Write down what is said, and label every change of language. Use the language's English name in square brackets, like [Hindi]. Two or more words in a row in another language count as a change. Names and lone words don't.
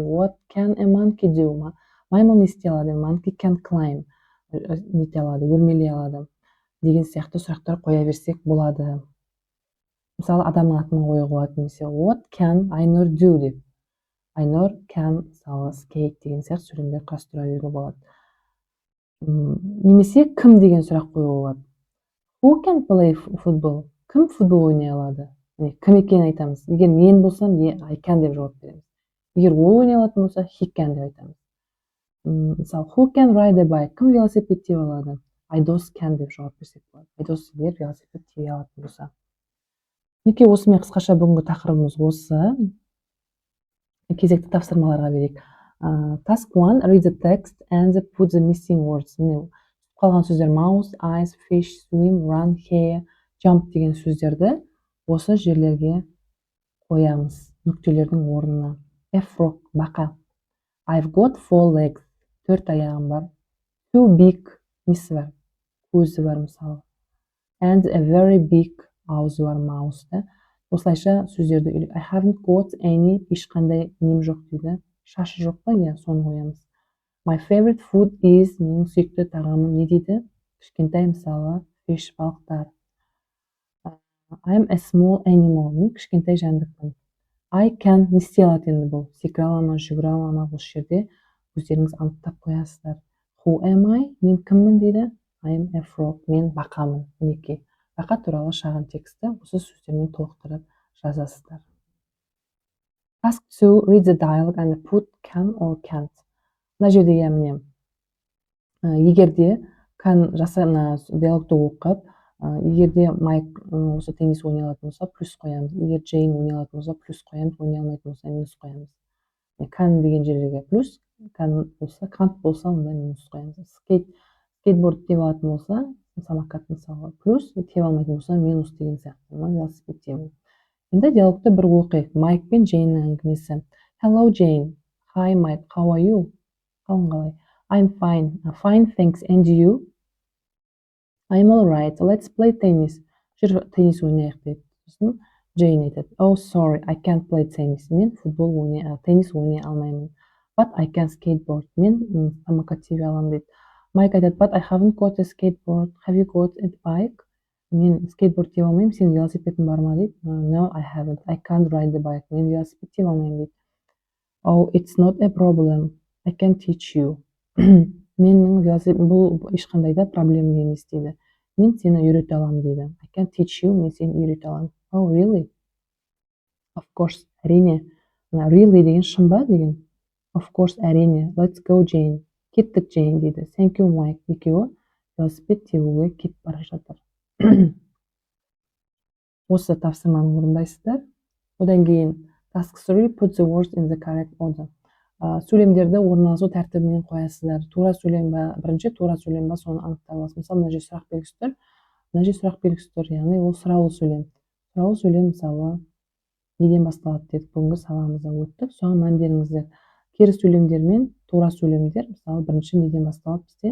[English] What can a monkey do? [Kazakh] Маймыл не істей алады? [English] Monkey can climb. [Kazakh] Нете алады, өрмелей алады. Деген сияқты сұрақтар қоя берсек болады. Мысалы адамның атын қоюға болады. Немесе [English] what can Айнұр do [Kazakh] деп. Айнұр can мысалы skate деген сияқты сөйлемдер құрастыра беруге болады. Немесе кім деген сұрақ қоюға болады. [English] Who can play football? [Kazakh] Кім футбол ойнай алады? Кім екенін айтамыз. Егер мен болсам, [English] I can [Kazakh] деп жауап береміз. Егер ол ойнай алатын болса, [English] he can [Kazakh] деп айтамыз. Мысалы, [English] who can ride a bike? [Kazakh] Кім велосипед теуе алады? Айдос can деп жауап берсек болады. Айдос егер велосипед теуе алатын болса. Неке осымен қысқаша бүгінгі тақырыбымыз осы. Кезекті тапсырмаларға берейік. [English] Task 1, read the text and put the missing words. [Kazakh] Қалған сөздер [English] mouse, ice, fish, swim, run, hair, jump [Kazakh] деген сөздерді осы жерлерге қоямыз. Нүктелердің орнына. [English] A frog, бақа. I've got 4 legs. [Kazakh] 4 аяғым бар. [English] Too big, [Kazakh] несі бар? Көзі бар мысалы. [English] And a very big, [Kazakh] аузы бар, mouse. Осылайша сөздерді үйлеп. [English] I haven't got any, [Kazakh] ешқандай нем жоқ дейді. Шашы жоқ па? Соны қоямыз. [English] My favorite food is, [Kazakh] менің сүйікті тағамым не дейді? кішкентай, мысалы fish, балықтар. [English] I'm a small animal, [Kazakh] мен кішкентай жәндікпін. [English] I can [Kazakh] не істей алады енді бұл? Секіре ала ма, жүгіре ала ма? Бұл жерде өздеріңіз анықтап қоясыздар. [English] Who am I? [Kazakh] Мен кіммін дейді? [English] I'm a frog. [Kazakh] Мен бақамын. Мінекей. Бақа туралы шағын тексті осы сөздермен толықтырып жазасыздар. [English] Task 2, read the dialogue and put can or can't. [Kazakh] Мына жердегі міне егерде can диалогты оқып, егерде Майк осы теннис ойнай алатын болса, плюс қоямыз. Егер Джейн ойнай алатын болса, плюс қоямыз. Ойнай алмайтын болса, минус қоямыз. Can деген жерге плюс, can болса, can't болса, онда минус қоямыз. Скейтборд теуіп алатын болса, самокат мысалы, плюс, теуіп алмайтын болса, минус деген сияқты. Велосипед теуіп. Енді диалогты бір оқиық. Майк пен Джейннің әңгімесі. [English] Hello Jane. Hi Mike. How are you? [Kazakh] Қалың қалай? [English] I'm fine. Fine, thanks. And you? I'm all right. Let's play tennis. [Kazakh] Жүр теннис ойнайық дейді. Сосын Джейн айтады. [English] Oh, sorry, I can't play tennis. [Kazakh] Мен теннис ойнай алмаймын. [English] But I can skateboard. [Kazakh] Мен самокат теуе аламын дейді. Майк айтады, [English] but I haven't got a skateboard. Have you got a bike? [Kazakh] Мен скейтборд теуе алмаймын. Сенің велосипедің бар ма дейді. [English] No, I haven't. I can't ride the bike. [Kazakh] Мен велосипед теуе алмаймын дейді. [English] Oh, it's not a problem. I can teach you. [Kazakh] Менің велосипед бұл ешқандай да проблема емес дейді. Мен сені үйрете аламын дейді. [English] I can teach you. [Kazakh] Мен сені үйрете аламын. [English] Oh, really? Of course, әрине. [Kazakh] Really деген шын ба деген. [English] Of course, әрине. Let's go, Jane. [Kazakh] Кеттік, Jane дейді. [English] Thank you, Mike. [Kazakh] Екеуі велосипед теууге кетіп бара жатыр. Осы тапсырманы орындайсыздар. Одан кейін [English] task 3, put the words in the correct order. [Kazakh] Сөйлемдерді орналасу тәртібімен қоясыздар. Тура сөйлем ба, бірінші тура сөйлем ба, соны анықтай аласыз. Мысалы, мына жерде сұрақ белгісі тұр. Мына жерде сұрақ белгісі тұр, яғни ол сұраулы сөйлем. Сұраулы сөйлем мысалы неден басталады дедік, бүгінгі сабағымызда өттік. Соған мән беріңіздер. Кері сөйлемдер мен тура сөйлемдер, мысалы бірінші неден басталады бізде?